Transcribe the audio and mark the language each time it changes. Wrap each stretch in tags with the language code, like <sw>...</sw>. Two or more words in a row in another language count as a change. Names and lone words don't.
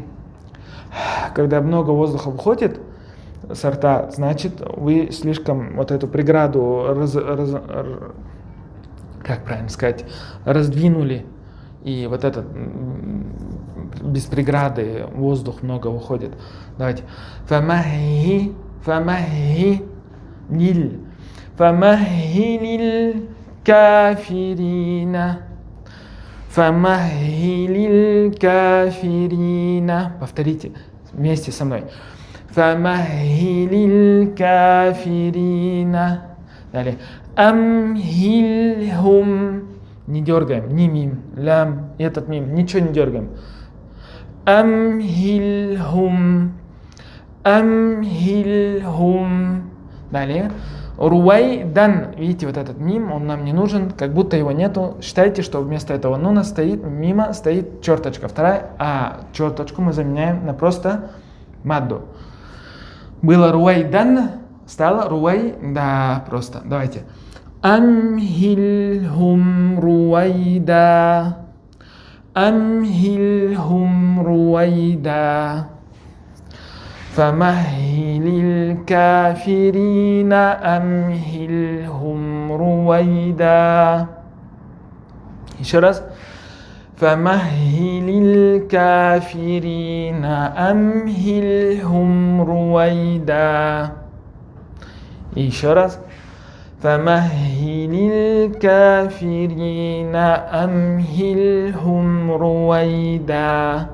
<ru>Когда много воздуха выходит с рта, значит, вы слишком вот эту преграду, как правильно сказать, раздвинули. И вот этот без преграды воздух много выходит. Давайте.</ru> <ar>فمهل لل كافرين. فمهل الكافرين.</ar> <ru>Повторите вместе со мной.</ru> <ar>فمهل الكافرين. Далее. أمهلهم.</ar> <ru>Не дергаем, ни мим, лям, этот мим, ничего не дергаем.</ru> <ar>أمهلهم. Далее. رويدا.</ar> <ru>Видите, вот этот мим, он нам не нужен, как будто его нету. Считайте, что вместо этого нуна стоит, мимо стоит черточка вторая, а черточку мы заменяем на просто мадду. Было руайдан, стало руай, да, просто. Давайте.</ru> <ar>أمهلهم رويدا. أمهلهم رويدا. فمهل الكافرين أمهلهم رويدا.</ar> <ru>Еще раз.</ru> <ar>فمهل الكافرين أمهلهم رويدا.</ar> <ru>И еще раз.</ru> <ar>فمهل الكافرين أمهلهم رويدا.</ar>